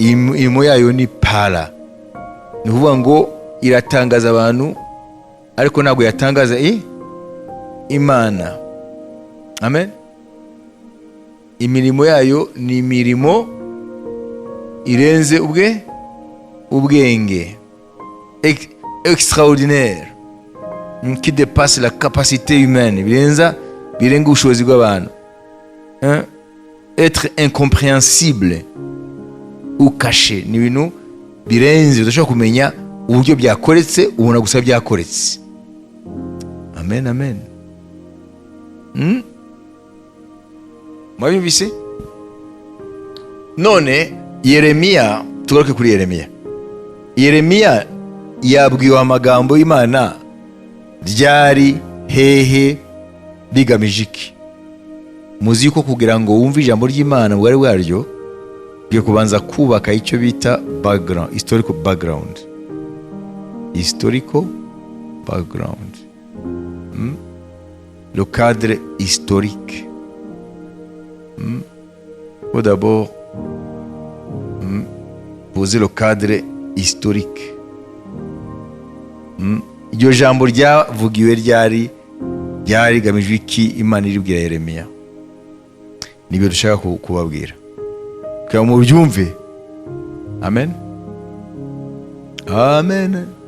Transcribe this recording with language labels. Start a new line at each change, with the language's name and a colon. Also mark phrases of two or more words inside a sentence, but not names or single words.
Kinyarwanda: imirimo yayo ni para, ni ukuvuga ngo iratangaza abantu ariko ntabwo yatangaza Imana. Amen. Imirimo yayo ni imirimo irenze ubwenge,
French: extraordinaire, qui dépasse la capacité humaine,
Kinyarwanda: birenga ubushobozi bw'abantu,
French: être incompréhensible ou caché,
Kinyarwanda: ni ibintu birenze udashobora kumenya uburyo byakoretse, ubona gusa byakoretse. Amen, amen. Mwabibise? None Yeremiya, tugaruke kuri Yeremiya. Yeremiya yabwiwe amagambo y'Imana ryari, hehe, bigamije iki? Muzi ko kugira ngo wumve ijambo ry'Imana bwari bwaryo, ugiye kubanza kubaka icyo bita background,
English: historical background. Historical background.
French: Le cadre historique. Faut d'abord poser le cadre historique.
Kinyarwanda: Iryo jambo ryavugiwe ryari rigamijwe iki? Imana iribwira Yeremiya. Nibyo dushaka kubabwira kugira ngo mubyumve. Amen, amen.